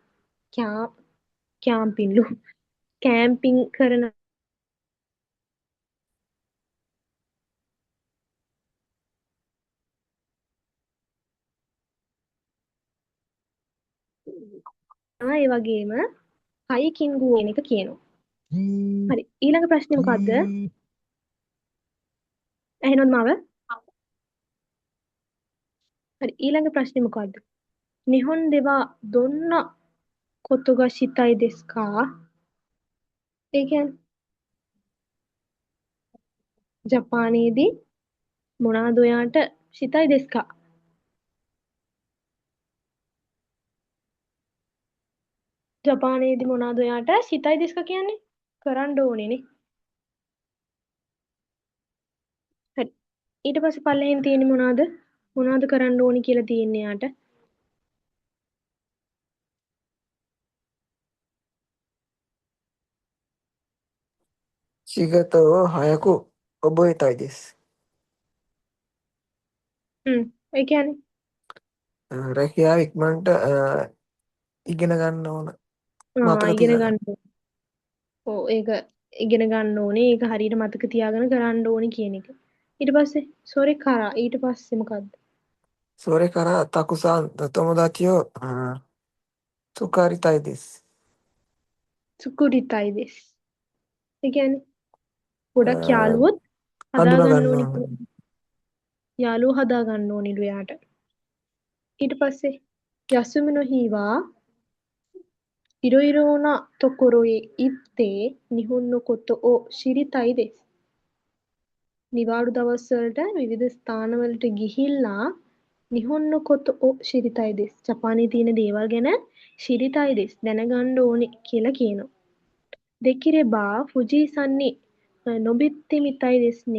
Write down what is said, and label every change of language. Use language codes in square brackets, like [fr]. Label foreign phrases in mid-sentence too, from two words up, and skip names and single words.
[si] කෑම්පින් කරන ඒ වගේම හයිකින්ගු වෙන එක කියනවා. හරි. ඊළඟ ප්‍රශ්නේ මොකද්ද? ඇහෙනවද මාව? හරි ඊළඟ ප්‍රශ්නේ මොකද්ද? [ja] 日本ではどんなことがしたいですか? [si] ඒ කියන්නේ ජපානයේදී මොනවාද ඔයාට [ja] したいですか? [si] ජපානයේදී මොනවාද ඔයාට [ja] したいですか [si] කියන්නේ? කරන්න ඕනේනේ. හරි. ඊට පස්සේ පල්ලෙහෙන් තියෙන්නේ මොනවාද? මොනවාද කරන්න ඕනි කියලා තියෙන්නේ යාට? [ja] 仕事を早く覚えたいです。 [si] ඒ කියන්නේ රැකියාව ඉක්මනට ඉගෙන ගන්න ඕන. මතක ඉගෙන තියාගන්න. ගන්න. ඔව් ඒක ඉගෙන ගන්න ඕනේ. ඒක හරියට මතක තියාගෙන කරන්න ඕනේ කියන එක. ඊට පස්සේ සෝරි කරා ඊට පස්සේ මොකද්ද? [ja] それからたくさん友達を作りたいです。作りたいです. [si] ඒ කියන්නේ ගොඩක් あ යාළුවොත් ー හදා ගන්න හඳුනා ඕනි. ගන්න. යාළුවෝ හදා ගන්න ඕනිලු යාට. ඊට පස්සේ [ja] 休みの日はいろいろなところへ行って日本のことを知りたいです. [si] නිවාඩු දවස්වලට විවිධ ස්ථානවලට ගිහිල්ලා [ja] 日本のことを知りたいです. [si] ජපානයේ තියෙන දේවල් ගැන [ja] 知りたいです [si] දැනගන්න ඕනේ කියලා කියනවා. [ja] できれば富士山に登ってみたいですね.